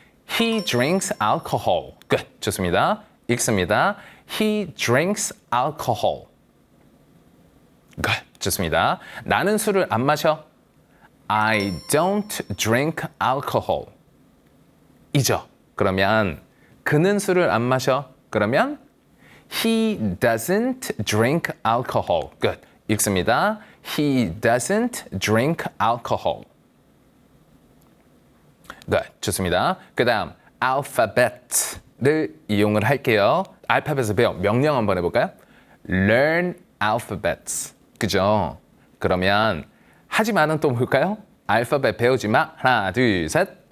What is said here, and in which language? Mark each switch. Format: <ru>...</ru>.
<en>He drinks alcohol. good.</en> <ko>좋습니다. 읽습니다.</ko> <en>He drinks alcohol. good.</en> <ko>좋습니다. 나는 술을 안 마셔.</ko> <en>I don't drink alcohol.</en> <ko>이죠. 그러면 그는 술을 안 마셔. 그러면</ko> <en>He doesn't drink alcohol. good.</en> <ko>읽습니다.</ko> <en>He doesn't drink alcohol. good.</en> <ko>좋습니다. 그 다음 alphabet를 이용을 할게요. 알파벳을 배워. 명령 한번 해볼까요?</ko> <en>Learn alphabets.</en> <ko>그죠? 그러면 하지 마는 또 뭘까요? 알파벳 배우지 마. 하나, 둘, 셋.</ko>